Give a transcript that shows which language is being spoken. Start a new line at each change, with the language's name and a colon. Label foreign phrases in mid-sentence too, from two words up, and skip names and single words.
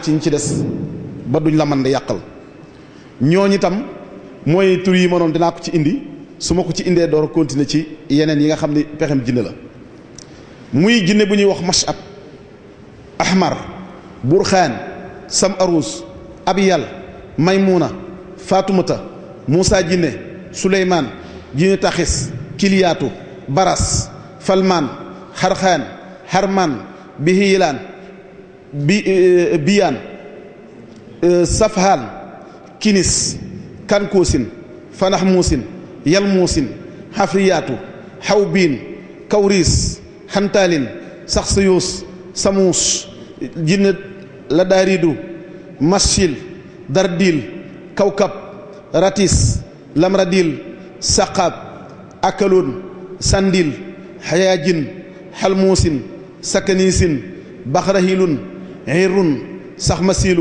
Wolof: ci ñi ci des ba duñ la mën di yàqal ñooñu itam mooy tur yi ma noon dinaa ko ci indi su ma ko ci indee door a continuer ci yeneen yi nga xam ne pexem jinne la muy jinne bu ñuy wax mashab ahmar burxaan sam arus abiyal maymuna fatumata muusa jinne suleymaan jinne taxis kiliyaatu baras falmaan xarxaan xarmaan bihiilaan biyaan safhaan kinis kankoosin fanax muusin yal muusin xafriyaatu xawbiin kawriis xantaalin saxsiyuus samuus jinne la daaridu maschil dardil kawkab ratis lamradil saqab akaloon sandil xayaajin xalmuusin sakaniisin baxrahilun xirun saxmasilu